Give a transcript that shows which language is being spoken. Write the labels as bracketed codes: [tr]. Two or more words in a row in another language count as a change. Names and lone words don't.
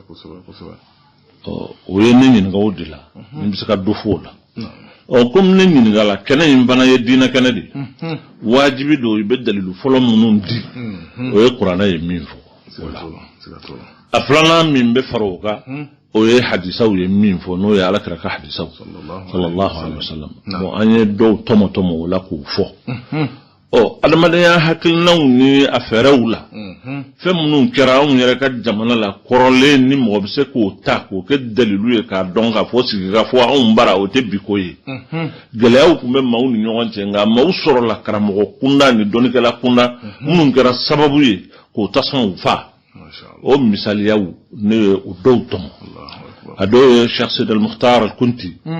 [bm] o ye ne ɲininka o de la n bɛ se ka dɔ fɔ o la comme ne ɲininka la kɛnɛ in fana ye diinɛ kɛnɛ de ye wajibi don i bɛ dalilu fɔlɔ minnu di o ye kuranɛ ye min fɔ o la a filanan min bɛ fara o kan o ye hadisaw ye min fɔ n'o ye alakira ka hadisaw [ar] صلى الله عليه وسلم [bm] bon an ye dɔw tɔmɔ o la k'o fɔ adamadenya hakilinaw ni a fɛɛrɛw la fɛn minnu kɛra anw yɛrɛ ka jamana la kɔrɔlen ni mɔgɔ bɛ se k'o ta k'o kɛ dalilu ye k'a dɔn k'a fɔ sigi ka fɔ anw bara o tɛ bi ko ye gɛlɛyaw tun bɛ maaw ni ɲɔgɔn cɛ nka maaw sɔrɔla karamɔgɔ kunda ni dɔnnikɛla kunda minnu kɛra sababu ye k'o tasumaw fa o misaliyaw ne ye o dɔw tɔmɔ a dɔw ye Cheikh Sidi al-Mukhtar al-Kunti